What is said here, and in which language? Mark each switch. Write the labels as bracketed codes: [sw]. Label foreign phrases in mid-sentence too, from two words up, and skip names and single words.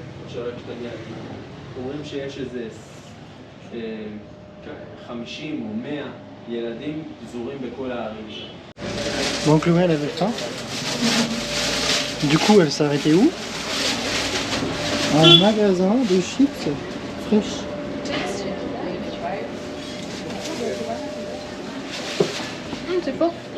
[he] שרק שתגיע. אומרים שיש איזה 50 ou 100 ילדים פזורים בכל הערים. [fr] Bon, Chloé, elle avait faim. Du coup, elle s'est arrêtée où? Un magasin de chips fraîches. C'est fort.